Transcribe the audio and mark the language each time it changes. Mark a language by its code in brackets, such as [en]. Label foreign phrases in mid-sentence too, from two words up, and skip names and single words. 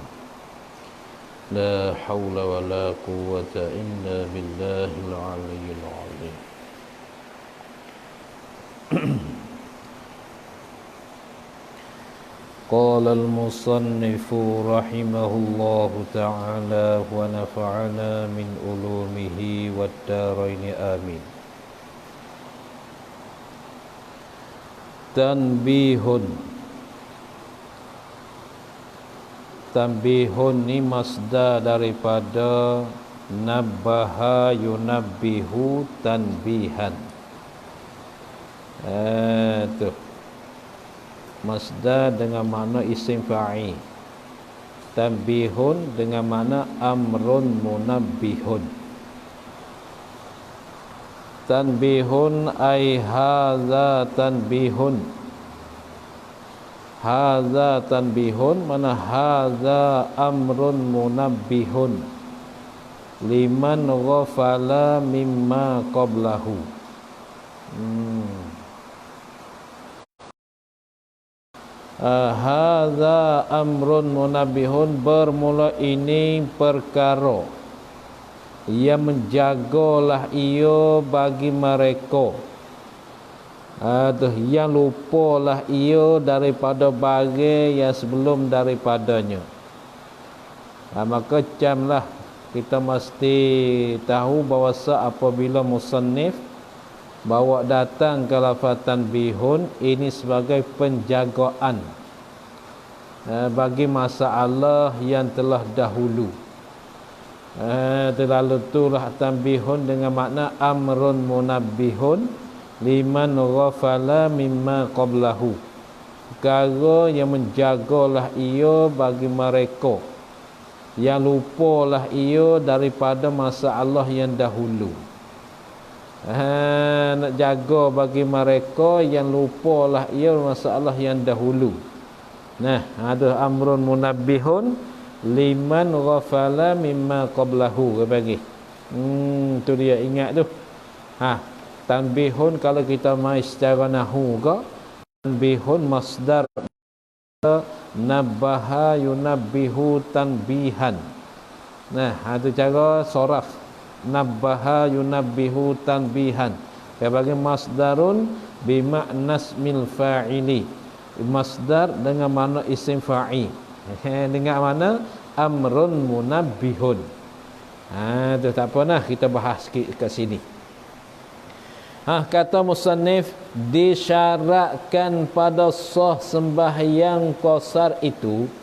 [ar] لا حول ولا قوة إلا بالله العلي العظيم. قال المصنف رحمه الله تعالى ونفعنا من علومه والدارين آمين. [ms] Tanbihun ni masdar daripada [ar] نبّه ينبّه تنبيهًا. [ms] Tuh masdar dengan makna isim fa'il. [ar] Tanbihun [ms] dengan makna [ar] أمر منبّه. تنبيه أي هذا تنبيه. هذا تنبيه mana هذا أمر منبّه لمن غفل مما قبله. هذا أمر منبّه, [ms] bermula ini perkara yang menjagalah ia bagi mereka, yang lupalah ia daripada bagai yang sebelum daripadanya. Maka camlah kita mesti tahu bahawa apabila musannif bawa datang ke lafaz tanbihun ini sebagai penjagaan bagi masalah yang telah dahulu. Terlalu itulah tanbihun dengan makna [ar] أمر منبّه لمن غفل مما قبله, [ms] perkara yang menjagalah ia bagi mereka yang lupalah ia daripada masalah yang dahulu. Nak jaga bagi mereka yang lupalah ia masalah yang dahulu. Nah, ada [ar] أمر منبّه لمن غفل مما قبله bagi. [ms] Tu dia ingat tu. Tanbihun kalau kita mai secara nahwu ke, [ar] تنبيه مصدر نبّه ينبّه تنبيهًا. [ms] Nah, ada cara soraf [ar] نبّه ينبّه تنبيهًا. [ms] Sebagai [ar] مصدر بمعنى اسم الفاعل, [ms] masdar dengan makna isim fa'il, dengan mana [ar] أمر منبّه. [ms] Tu tak apa nah, kita bahas sikit kat sini. Kata musannif, disyaratkan pada sah sembahyang qasar itu.